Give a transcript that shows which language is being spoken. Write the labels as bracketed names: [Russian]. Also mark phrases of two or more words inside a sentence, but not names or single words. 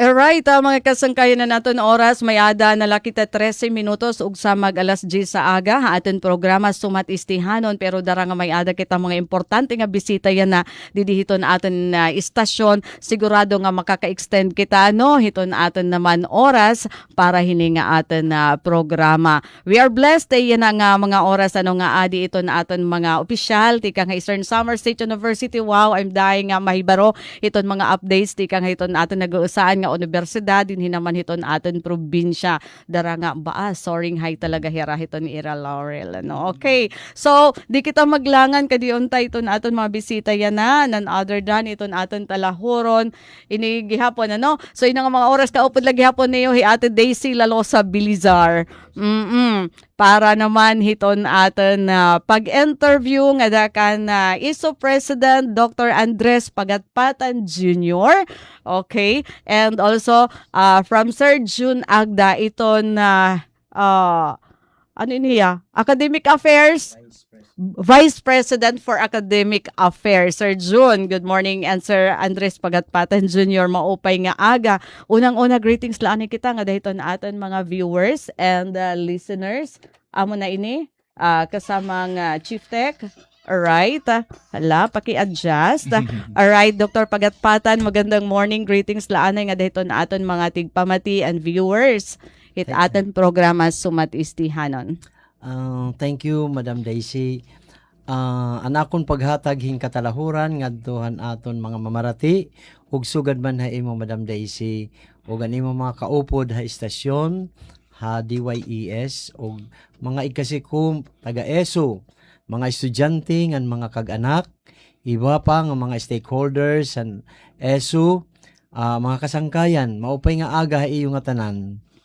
[Waray] Alright, mga kasangkayan na naton oras, may ada na lakita 13 minutos ug sa mag alas 10 sa aga, ha aton programa sumat istihanon, pero dara nga may ada kita mga importante nga bisita yan na didihiton aton na istasyon, sigurado nga makaka-extend kita no, hiton aton naman oras para hini nga aton na programa. [English] We are blessed [Waray] yan nga mga oras ano nga adi ito na aton mga opisyal tika nga Eastern Samar State University. Wow, [English] I'm dying [Waray] nga mahibaro iton mga updates tika nga iton aton nag-uusaan nga universidad din hinaman hiton aton probinsya. Dara nga baa [English] soaring high [Waray] talaga hira hiton ni Ira Laurel ano. Okay, so di kita maglangan kadi untay iton aton mga bisita yan na [English] none other than [Waray] iton aton talahuron ini gihapon ano. So ina nga mga oras kaupod lagi hapon niyo hi Ate Daisy Lalosa Bilizar. Para naman hiton aton pag-interview nga dakan ISO President Dr. Andres Pagatpatan Jr. [English] Okay, and also from Sir June Agda iton ano niya? Academic Affairs Vice President for Academic Affairs, Sir June. Good morning, and Sir Andres Pagatpatan Jr. [Waray] Maupay nga aga. Unang-una, greetings laan kita nga dahito na aton mga [English] viewers and listeners. [Waray] Amo na ini, kasamang Chief Tech. Alright. Hala, paki-adjust. Alright, Dr. Pagatpatan, magandang morning. Greetings laan nga dahito na aton mga tigpamati and viewers. Hit aton programa Sumat Istihanon. [English] Thank you, Madam Daisy. [Waray] Anakon paghatag hing katalahuran ngadtohan aton mga mamarati ug sugad man ha imo, Madam Daisy, ug animo mga kaupod ha istasyon ha DYES ug mga ikasikum taga ESO, mga estudyante ngan mga kag-anak, iba pa nga mga stakeholders san ESO, mga kasangkayan, maupay nga aga ha iyo nga tanan.